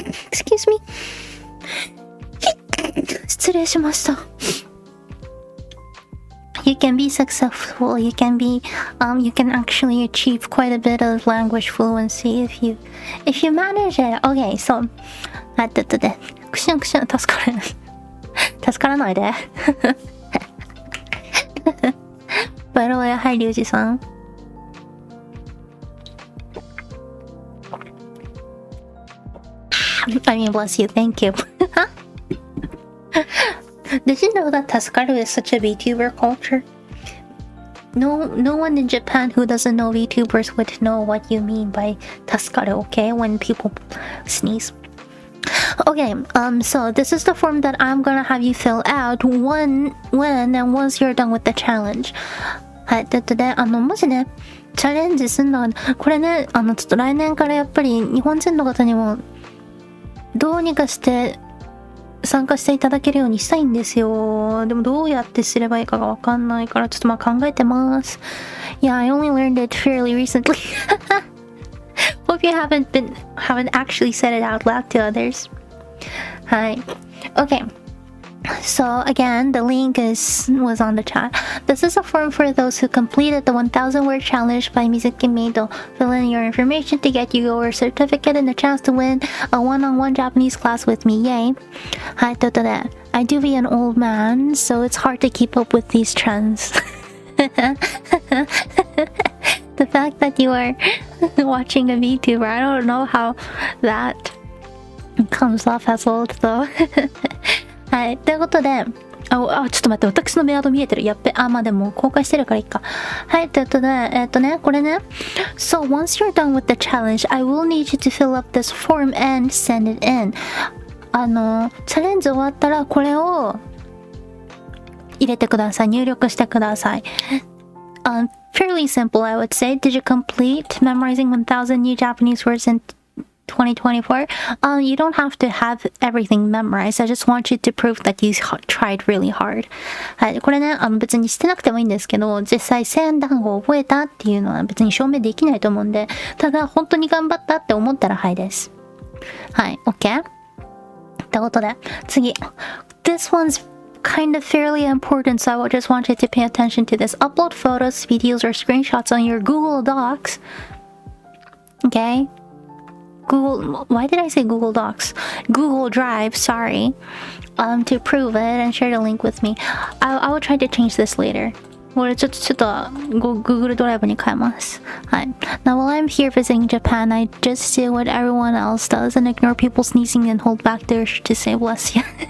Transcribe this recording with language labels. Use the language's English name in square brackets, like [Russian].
[English] Excuse me. [Japanese] 失礼しました。 [English] You can be successful. You can actually achieve quite a bit of language fluency if you manage it. Okay, so [Japanese] クシュンクシュン助からないで。 [English] By the way, hi, Ryuji-san. I mean, bless you. Thank you. Did you know that Tasukaru is such a VTuber culture? No one in Japan who doesn't know VTubers would know what you mean by Tasukaru, okay? When people sneeze. Okay, so this is the form that I'm gonna have you fill out when and once you're done with the challenge. [Japanese] はい、もしね、チャレンジすんのは、これね、ちょっと来年からやっぱり日本人の方にもどうにかして参加していただけるようにしたいんですよ。でもどうやってすればいいかがわかんないから、ちょっとまあ考えてます。 [English] Yeah, I only learned it fairly recently. Hope you haven't actually said it out loud to others. [Japanese] はい。 [English] Okay. So again, the link was on the chat. This is a form for those who completed the 1,000 word challenge by Mizuki Meido. Fill in your information to get your certificate and a chance to win a one-on-one Japanese class with me. Yay! [Japanese] はい、ということで、 [English] I do be an old man, so it's hard to keep up with these trends. The fact that you are watching a VTuber, I don't know how that comes off as old though. [Japanese] はい、ということで、ちょっと待って、私のメアド見えてる。やっべ、まあでも公開してるからいいか。はい、ということで、これね。 [English] So, once you're done with the challenge, I will need you to fill up this form and send it in. [Japanese] チャレンジ終わったら、これを入れてください。入力してください。 [English] Fairly simple, I would say. Did you complete memorizing 1,000 new Japanese words in 2024? You don't have to have everything memorized. I just want you to prove that you tried really hard. [Japanese] はい、これね、別にしてなくてもいいんですけど、実際1000単語を覚えたっていうのは別に証明できないと思うんで、ただ本当に頑張ったって思ったらはいです。はい、 [English] OK? [Japanese] ってことで、次。 [English] This one's kind of fairly important, so I just want you to pay attention to this. Upload photos, videos, or screenshots on your Google Docs. Okay? Why did I say Google Docs? Google Drive, sorry. To prove it and share the link with me. I will try to change this later. [Japanese] これちょっとGoogle ドライブに変えます。はい。 [English] Now while I'm here visiting Japan, I just do what everyone else does and ignore people sneezing and hold back their to say bless you.